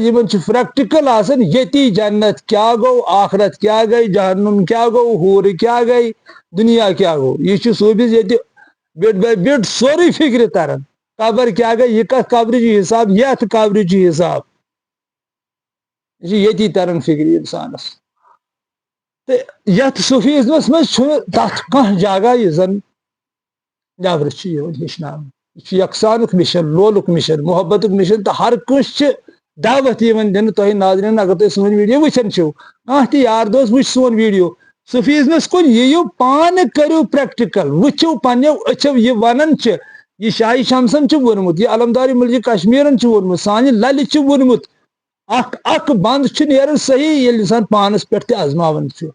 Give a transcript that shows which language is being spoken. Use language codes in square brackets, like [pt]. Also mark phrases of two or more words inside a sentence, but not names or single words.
[ks] یِمن چھُ پریکٹِکل آسان ییٚتی جنت کیاہ گوٚو آخرت کیاہ گٔے جہنم کیاہ گوٚو ہوٗرٕ کیاہ گٔے دُنیا کیاہ گوٚو یہِ چھُ صوٗفیٖز ییٚتہِ بِٹ بے بِٹ سورُے فِکرِ تران قبر کیاہ گٔے یہِ کتھ قبرٕچ حساب یتھ قبرٕچ حساب یہِ چھُ ییٚتی تران فِکرِ انسانس تہٕ یتھ صوفیٖزمس منٛز چھُنہٕ تتھ کانٛہہ جگہ یُس زن نٮ۪برٕ چھُ یِوان ہیٚچھناونہٕ یہِ چھُ یکسانُک مِشن لولُک مِشن محبتُک مِشن تہٕ ہر کٲنٛسہِ چھِ دعوت دن تہ ناظرین اگر تھی سون ویڈیو وچھان چھو کانٛہہ تہِ یار دوست وچھ سون ویڈیو سفیزنس کن یِیو پانہٕ کٔرِو پریکٹیکل وٕچھِو پننیو أچھو یہِ ونان چھِ یہ شاہی شمسن چھُ ووٚنمُت یہ علمدار ملک کشمیرن چھُ ووٚنمُت سانہِ للہِ چھُ ووٚنمُت اکھ بند چھُ نیران صحیح ییٚلہِ انسان پانس پٮ۪ٹھ تہِ آزماوان چھُ